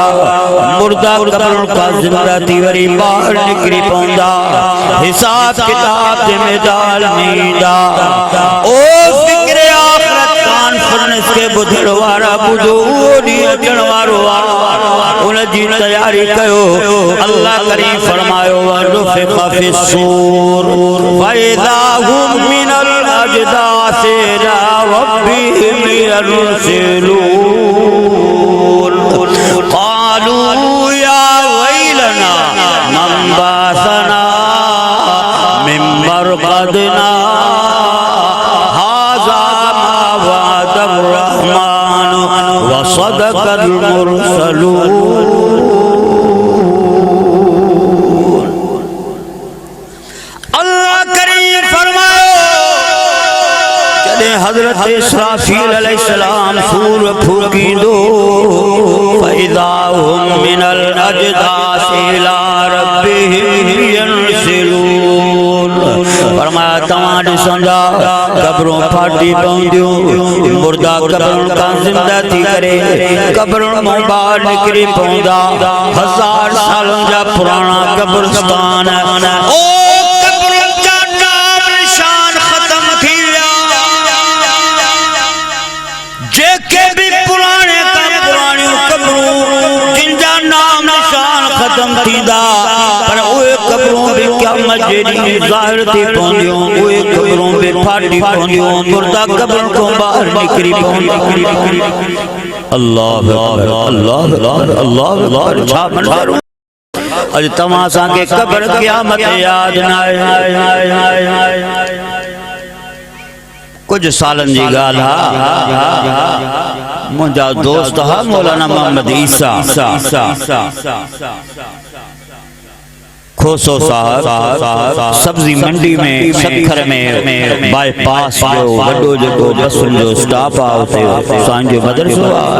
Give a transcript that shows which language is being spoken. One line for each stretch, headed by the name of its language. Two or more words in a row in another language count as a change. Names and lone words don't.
Sindhi: मुर्दा क़बरुनि खां ज़िंदा थी वरी ॿाहिरि निकिरी पवंदा, हिसाब किताब जे मैदान में ईंदा। ओ फ़िक्र आख़िरत कॉन्फ्रेंस के ॿुधण वारा ॿुधो, उहो ॾींहुं अचण वारो आ, उन जी तयारी कयो। अल्लाह करीम फरमायो
Arabic: ونفخ في الصور فإذا هم من الأجداث إلى ربهم ينسلون قالوا يا ويلنا من بعثنا من مرقدنا هذا ما وعد الرحمن وصدق المرسلون.
Sindhi: हज़रत इसराफील अलैहिस्सलाम सूर फूकींदो
Arabic: فإذا هم من الأجداث إلى ربهم ينسلون.
Sindhi: फरमाया तव्हां ॾिसंदा क़बरूं फाटी पवंदियूं, मुर्दा क़बरुनि खां ज़िंदा थी करे क़बरुनि मां ॿाहिरि निकिरी पवंदा। 1000 सालनि जा पुराणा क़ब्रिस्तान पर उहे क़बरूं भी क़यामत जे ॾींहुं ज़ाहिर थी पवंदियूं, उहे क़बरूं भी फाटी पवंदियूं, मुर्दा क़बरुनि खां ॿाहिरि निकिरी पवंदा।
Arabic: الله أكبر الله أكبر الله أكبر.
Sindhi: छा मंज़र अॼु तव्हां असांखे क़बर क़यामत यादि न आहे। कुछ सालन जी ॻाल्हि आहे, मुंहिंजा दोस्त हा मौलाना मोहम्मद ईसा खोसो साहब सब्जी मंडी में सखर में बाईपास जो वडो जेको बसुनि जो स्टाफ आहे उते असांजो मदरसो आहे।